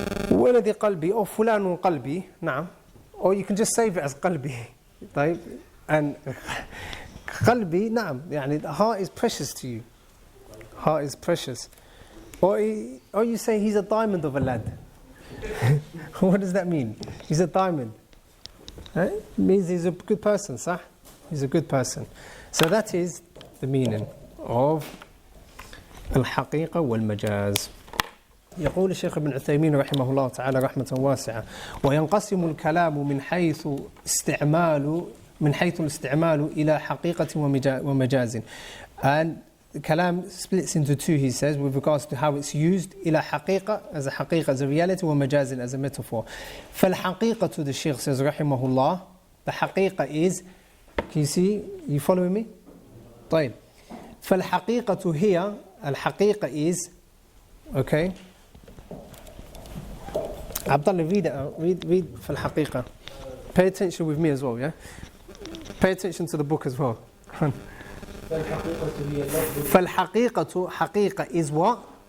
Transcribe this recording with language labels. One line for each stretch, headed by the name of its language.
Arabic: ولدي قلبي or فلان قلبي. نعم.
English: Or you can just save it as قلبي.
Arabic: طيب.
English: And
Arabic: قلبي نعم,
English: يعني the heart is precious to you. Heart is precious. Or you say he's a diamond of a lad. What does that mean? He's a diamond. It means he's a good person, صح? He's a good person. So that is the meaning of
Arabic: الحقيقة والمجاز. يقول الشيخ ابن عثيمين رحمه الله تعالى رحمة واسعة: وينقسم الكلام من حيث استعمال من حيث الاستعمال إلى حقيقة ومجاز.
English: And Kalam splits into two, he says, with regards to how it's used
Arabic: إلى حقيقة
English: as a حقيقة, as a reality, ومجاز as a metaphor. فالحقيقة, the Shaykh says
Arabic: رحمه الله,
English: the حقيقة is, can you see, you following me?
Arabic: طيب. فالحقيقة هي, الحقيقة
English: is, okay. Abdullah, read it out. Read فالحقيقة. Pay attention with me as well, yeah? Pay attention to the book as well.
Arabic: فالحقيقة, حقيقة
English: is what?